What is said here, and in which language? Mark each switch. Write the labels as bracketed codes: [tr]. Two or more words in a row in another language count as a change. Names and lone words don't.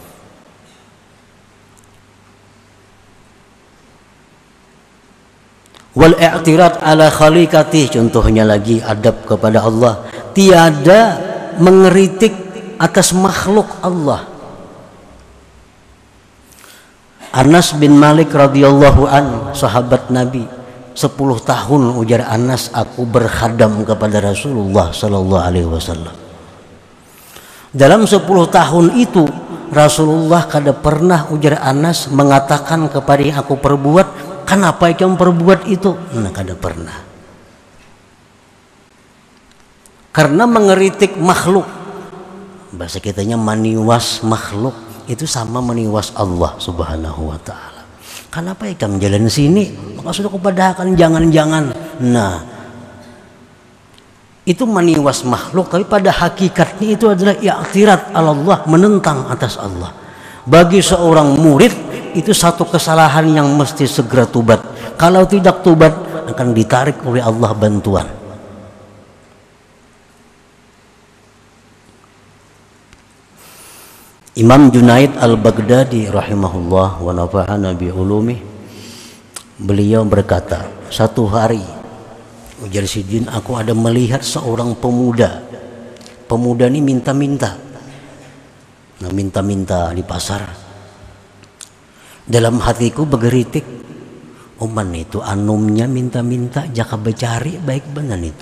[ar] Wal i'tirad ala khaliqatih, [ms] contohnya lagi adab kepada Allah, tiada mengeritik atas makhluk Allah. [ar] Anas bin Malik radhiyallahu an, [bjn] sahabat Nabi, 10 tahun ujar Anas aku berkhadam kepada Rasulullah [ar] sallallahu alaihi wasallam. [bjn] Dalam 10 tahun itu Rasulullah kada pernah ujar Anas mengatakan kepada yang aku perbuat Kenapa ikam perbuat itu? Nah, kada pernah. Karena mengeritik makhluk, bahasa kitanya maniwas makhluk, itu sama maniwas Allah [ar] Subhanahu wa ta'ala. [bjn] Kenapa ikam jalan sini? Maka sudah kupadahakan jangan-jangan. Nah, itu maniwas makhluk, tapi pada hakikatnya itu adalah i'tirat Allah, menentang atas Allah. Bagi seorang murid itu satu kesalahan yang mesti segera tubat. Kalau tidak tubat akan ditarik oleh Allah bantuan. Imam Junaid Al-Baghdadi [ar] rahimahullah wa nafa'ana bi ulumih, [bjn] beliau berkata, satu hari ujar Sidin, aku ada melihat seorang pemuda. Pemuda ini minta-minta. Nah, minta-minta di pasar. Dalam hatiku bergeritik, oman itu anumnya minta-minta jaka becari baik benar itu.